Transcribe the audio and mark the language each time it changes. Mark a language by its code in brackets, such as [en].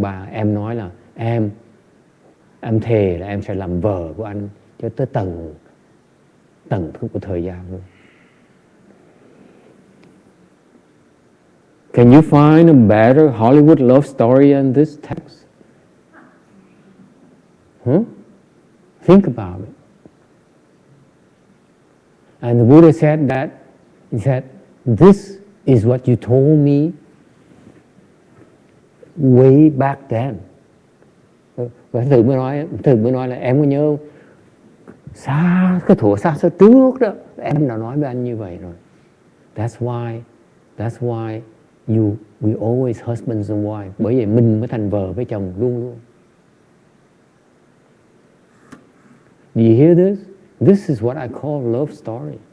[vi] Em nói là em thề là em sẽ làm vợ của anh cho tới tận của thời gian luôn. [en] Can you find a better Hollywood love story than this text? Think about it. And the Buddha said that, he said, this is what you told me way back then. [vi] Và Thử mới nói là em có nhớ xa trước đó, em đã nói với anh như vậy rồi. [en] That's why we always husbands and wives. [vi] Bởi vậy mình mới thành vợ với chồng luôn luôn. [en] Do you hear this? This is what I call love story.